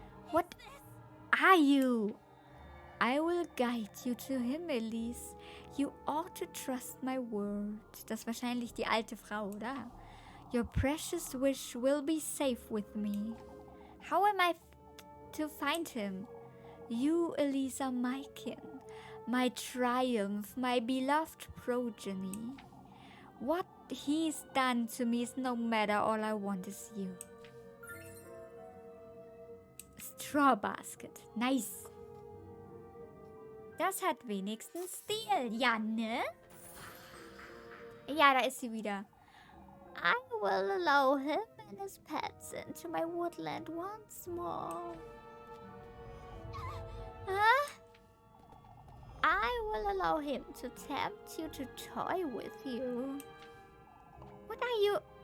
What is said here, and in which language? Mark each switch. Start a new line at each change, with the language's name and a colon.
English: What are you? I will guide you to him, Elise. You ought to trust my word.
German: Das ist wahrscheinlich die alte Frau, oder?
English: Your precious wish will be safe with me. How am I to find him? You, Elise, are my kin, my triumph, my beloved progeny. What he's done to me is no matter. All I want is you. Straw Basket. Nice.
German: Das hat wenigstens Stil. Ja, ne? Ja, da ist sie wieder.
English: I will allow him and his pets into my woodland once more. Huh? I will allow him to tempt you to toy with you. What are you?